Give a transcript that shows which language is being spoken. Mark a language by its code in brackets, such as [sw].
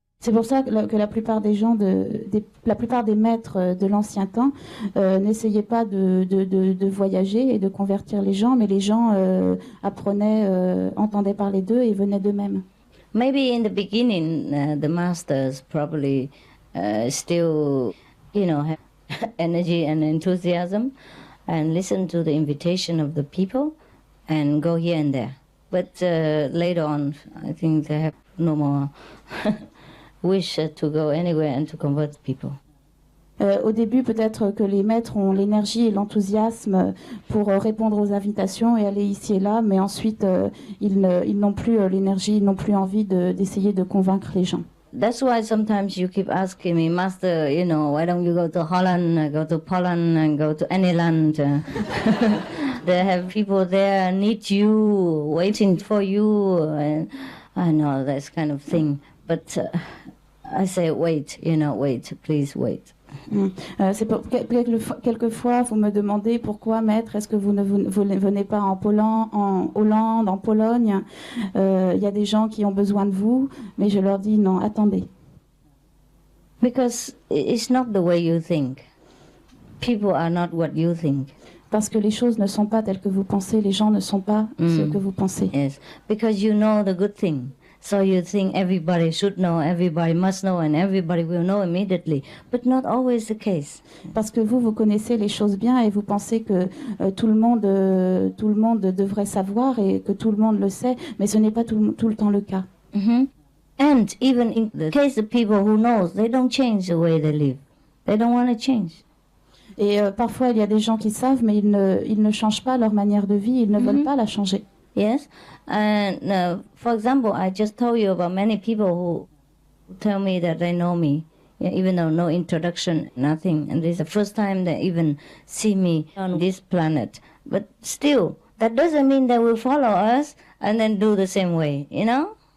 [fr] C'est pour ça que la plupart des gens, la plupart des maîtres de l'ancien temps n'essayaient pas de voyager et de convertir les gens, mais les gens apprenaient, entendaient parler d'eux et venaient d'eux-mêmes. [en] Maybe in the beginning, the masters probably still, have energy and enthusiasm and listen to the invitation of the people and go here and there. But later on, I think they have no more wish to go anywhere and to convert people. [fr] Au début, peut-être que les maîtres ont l'énergie et l'enthousiasme pour répondre aux invitations et aller ici et là, mais ensuite, ils n'ont plus l'énergie, ils n'ont plus envie d'essayer de convaincre les gens. [en] That's why sometimes you keep asking me, Master, why don't you go to Holland, go to Poland, and go to any land? They have people there need you, waiting for you, and I know that kind of thing. But I say, wait, wait, please wait. [fr] C'est quelquefois, vous me demandez pourquoi, maître, est-ce que vous ne venez pas en Hollande, en Pologne? Il y a des gens qui ont besoin de vous, mais je leur dis non, attendez. [en] Because it's not the way you think. People are not what you think. [fr] Parce que les choses ne sont pas telles que vous pensez, les gens ne sont pas ce que vous pensez. [en] Yes, because you know the good thing. So you think everybody should know, everybody must know, and everybody will know immediately. But not always the case. [fr] Parce que vous connaissez les choses bien et vous pensez que tout le monde devrait savoir et que tout le monde le sait, mais ce n'est pas tout le temps le cas. [en] And even in the case of people who knows, they don't change the way they live. They don't want to change. [fr] Et parfois, il y a des gens qui savent, mais ils ne changent pas leur manière de vie, ils ne veulent pas la changer. [en] Yes, and for example, I just told you about many people who tell me that they know me, even though no introduction, nothing. And this is the first time they even see me on this planet. But still, that doesn't mean they will follow us and then do the same way, you know?